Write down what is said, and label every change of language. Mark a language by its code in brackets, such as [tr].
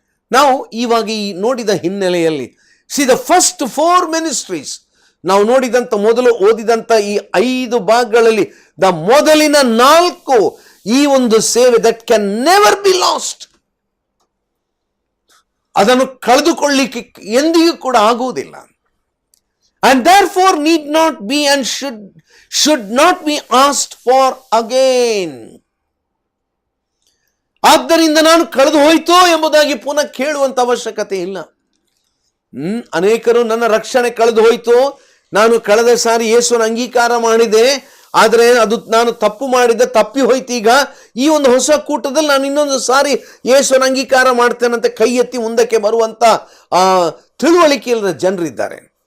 [kn] ನಾವು ಇವಾಗ ಈ ನೋಡಿದ ಹಿನ್ನೆಲೆಯಲ್ಲಿ, [en] see, the first 4 ministries, [kn] ನಾವು ನೋಡಿದಂಥ ಮೊದಲು ಓದಿದಂಥ ಈ 5 ಭಾಗಗಳಲ್ಲಿ ದ ಮೊದಲಿನ 4 ಈ ಒಂದು ಸೇವೆ [en] that can never be lost, [kn] ಅದನ್ನು ಕಳೆದುಕೊಳ್ಳಿಕ್ಕೆ ಎಂದಿಗೂ ಕೂಡ ಆಗುವುದಿಲ್ಲ. [en] And therefore need not be and should not be asked for again. [kn] ಆದ್ದರಿಂದ ನಾನು ಕಳೆದು ಹೋಯಿತೋ ಎಂಬುದಾಗಿ ಪುನಃ ಕೇಳುವಂತ ಅವಶ್ಯಕತೆ ಇಲ್ಲ. ಅನೇಕರು ನನ್ನ ರಕ್ಷಣೆ ಕಳೆದು ಹೋಯಿತು, ನಾನು ಕಳೆದ ಸಾರಿ ಯೇಸುವನ್ನು ಅಂಗೀಕಾರ ಮಾಡಿದೆ, ಆದರೆ ಅದು ನಾನು ತಪ್ಪು ಮಾಡಿದ್ದೆ, ತಪ್ಪಿ ಹೋಯ್ತು. ಈಗ ಈ ಒಂದು ಹೊಸ ಕೂಟದಲ್ಲಿ ನಾನು ಇನ್ನೊಂದು ಸಾರಿ ಯೇಸುವನ್ನು ಅಂಗೀಕಾರ ಮಾಡ್ತೇನಂತೆ ಕೈ ಎತ್ತಿ ಮುಂದಕ್ಕೆ ಬರುವಂತ ತಿಳುವಳಿಕೆ ಇಲ್ಲದ ಜನರಿದ್ದಾರೆ.